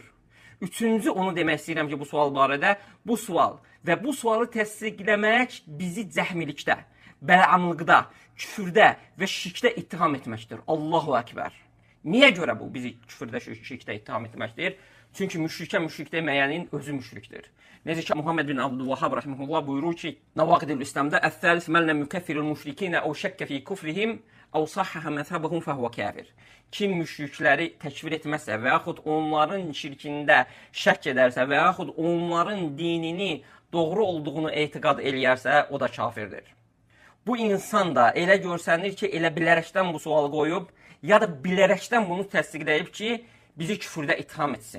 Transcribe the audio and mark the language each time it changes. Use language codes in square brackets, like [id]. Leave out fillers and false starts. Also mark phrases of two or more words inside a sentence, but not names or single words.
[az] Üçüncü, onu demək istəyirəm ki, bu sual barədə, bu sual və bu sualı təsdiqləmək bizi cəhmilikdə bəl'amlıqda, küfürdə və şirkdə ittiham etməkdir. [ar] الله أكبر. [az] Niyə görə bu bizi küfürdə, şirkdə ittiham etməkdir? Çünki müşrikə müşrik deməyənin özü müşrikdir. Necə ki, Muhammed bin Abdülvahhab rahimehullah buyurur ki, Navaqidül İslam'da [ar] "الثالث من لم يكفر المشركين أو شك في كفرهم أو صحح مذهبهم فهو كافر." [az] Kim müşrikləri təkfir etməzsə və yaxud onların şirkində şək edərsə və yaxud onların dinini doğru olduğunu etiqad eləyərsə, o da kafirdir. Bu insan da elə görsənir ki, elə bilərəkdən bu sualı qoyub, ya da bilərəkdən bunu təsdiqləyib ki, bizi küfürdə itham etsin.